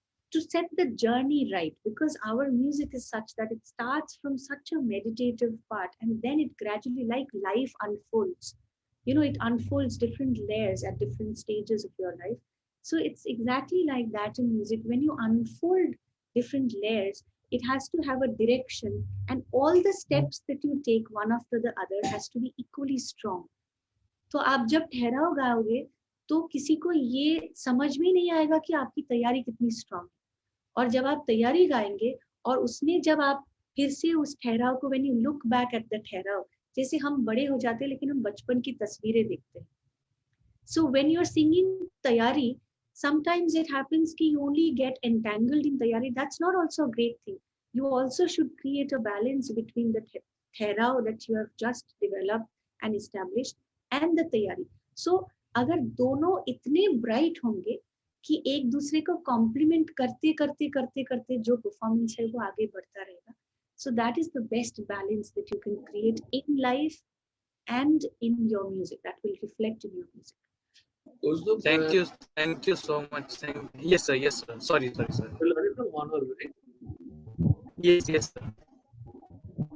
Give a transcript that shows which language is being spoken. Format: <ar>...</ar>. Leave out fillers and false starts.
<en>to set the journey right, because our music is such that it starts from such a meditative part and then it gradually, like life unfolds, you know, it unfolds different layers at different stages of your life. So it's exactly like that in music. When you unfold different layers, it has to have a direction, and all the steps that you take one after the other has to be equally strong.</en> <hi>तो आप जब ठहराव गाओगे तो किसी को ये समझ में नहीं आएगा कि आपकी तैयारी कितनी स्ट्रांग है। और जब आप तैयारी गाएंगे और उसने जब आप फिर से उस ठहराव को,</hi> <en>when you look back at the</en> <hi>ठहराव, जैसे हम बड़े हो जाते हैं लेकिन हम बचपन की तस्वीरें देखते हैं।</hi> <en>So when you are singing taiyari, sometimes it happens कि you only get entangled in tayari. That's not also a great thing. You also should create a balance between the thehrav that you have just developed and established and the tayari.</en> <hi>So अगर दोनों इतने bright होंगे कि एक दूसरे को complement करते करते करते करते जो परफॉर्मेंस है वो आगे बढ़ता रहेगा.</hi> <en>So that is the best balance that you can create in life and in your music, that will reflect in your music. Also, Thank you so much. Yes, sir. Yes, sir. Sorry, sir. you learned from honor, right? Yes, yes, sir.</en>